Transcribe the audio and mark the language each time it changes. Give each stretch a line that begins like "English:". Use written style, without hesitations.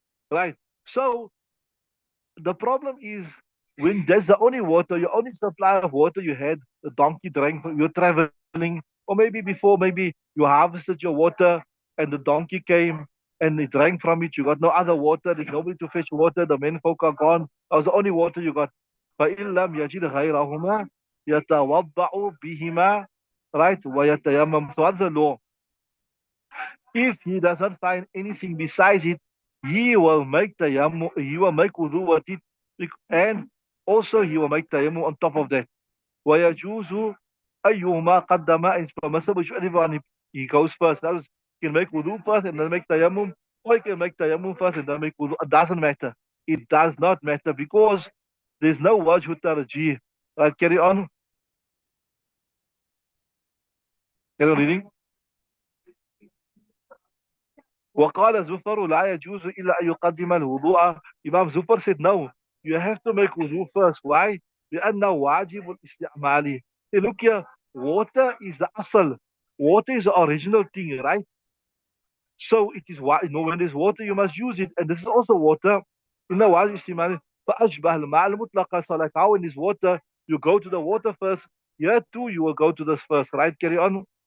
English: Right. So the problem is when that's the only water, your only supply of water you had, the donkey drank, you're traveling, or maybe before, maybe you harvested your water and the donkey came and it drank from it. You got no other water, there's nobody to fetch water, the men folk are gone. That was the only water you got.
Arabic: فَإِن لَمْ يَجِدْ غَيْرَهُمَا. يتوضأ بهما, right, ويتيمم.
English: So what's the law? If he does not find anything besides it, he will make tayammum, he will make wudu with it, and also he will make tayammum on top of that.
Arabic: ويجوز أيهما قدم,
English: and it's permissible whichever one he goes first. That is, he can make wudu first and then make tayammum, or he can make tayammum first and then make wudu. It doesn't matter. It does not matter because there's no wajhu tarjih. Right, carry on. Carry on reading.
Arabic: وقال زفر لا يجوز إلا أن يقدم الوضوء.
English: Imam Zufar said no, you have to make wudu first. Why?
Arabic: لأنه واجب الاستعمال.
English: Hey, look here, water is the asal. Water is the original thing, right? So it is why, when there's water you must use it, and this is also water.
Arabic: إنه واجب الاستعمال فأشبه الماء المطلق.
English: So like how in this water you go to the water first, here too you will go to this first, right? Carry on.